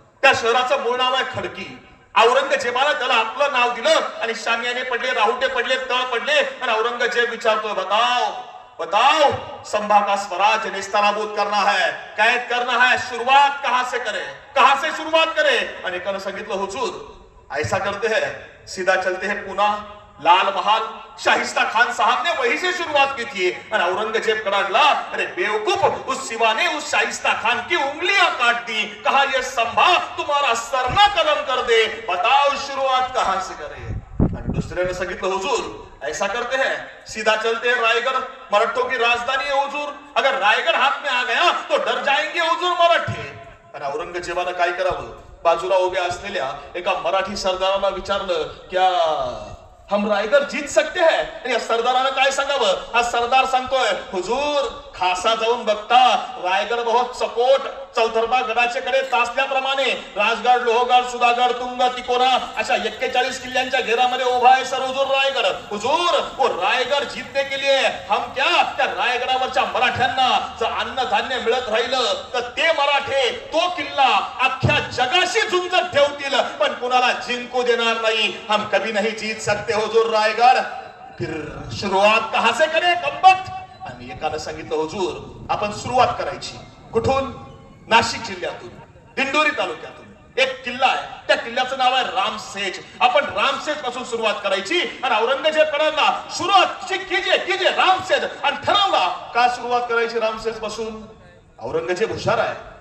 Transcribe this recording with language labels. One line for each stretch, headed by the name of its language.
Marathi: त्या शहराचं मूळ नाव आहे खडकी. औरंगजेबाला त्याला आपलं नाव दिलं आणि शामियाने पडले, राहुटे पडले, तळ पडले आणि औरंगजेब विचारतोय,
Hindi: बताओ संभा का स्वराज निस्तानाबूत करना है, कैद करना है, शुरुआत कहां से शुरुआत करे.
Marathi: आणि एकानं सांगितलं,
Hindi: हुजूर ऐसा करते हैं, सीधा चलते हैं पुणे, लाल महल, शाहिस्ता खान साहब ने वहीं से शुरुआत की थी.
Marathi: आणि औरंगजेब कडाडला,
Hindi: अरे बेवकूफ, उस शिवा ने उस शाहिस्ता खान की उंगलियां काट दी. कहा ये संभा तुम्हारा सर ना कलम कर दे, बताओ शुरुआत कहां से करे.
Marathi: आणि दुसऱ्याने सांगितलं,
Hindi: हुजूर ऐसा करते हैं, सीधा चलते हैं रायगढ़, मराठों की राजधानी है हुजूर. अगर रायगढ़ हाथ में आ गया तो डर जाएंगे हुजूर मराठे.
Marathi: आणि औरंगजेबानं काय करावं? बाजूला उभ्या असलेल्या एका मराठी सरदाराला विचारलं,
Hindi: क्या हम रायगढ़ जीत सकते हैं?
Marathi: या सरदारानं काय सांगावं? हा सरदार सांगतोय, हुजूर खासा जाऊन बघता रायगड बहुत सपोट चौथरबा गडाचे कडे तासल्याप्रमाणे राजगड, लोहगड, सुधागड, तुंग, तिकोना अशा 41 किल्ल्यांच्या घेरामध्ये उभा आहे सर हुजूर रायगड.
Hindi: हुजूर वो रायगड जीतने के लिए हम क्या
Marathi: त्या रायगडावरच्या मराठ्यांना जर अन्न धान्य मिळत राहिलं तर ते मराठे तो किल्ला अख्ख्या जगाशी झुंजत ठेवतील पण कुणाला जिंकू देणार नाही.
Hindi: हम कभी नहीं जीत सकते हुजूर रायगड. फिर शुरुआत कहां से करे कम्बख्त.
Marathi: आणि एकानं सांगितलं, हुजूर आपण सुरुवात करायची. कुठून? नाशिक जिल्ह्यातून, दिंडोरी तालुक्यातून एक किल्ला आहे, त्या किल्ल्याचं नाव आहे रामसेज. आपण रामसेज पासून सुरुवात करायची. आणि औरंगजेब कडाडला,
Hindi: सुरुवात कीजिए रामसेज.
Marathi: आणि ठरवला का सुरुवात करायची रामसेज पासून. औरंगजेब हुशार आहे.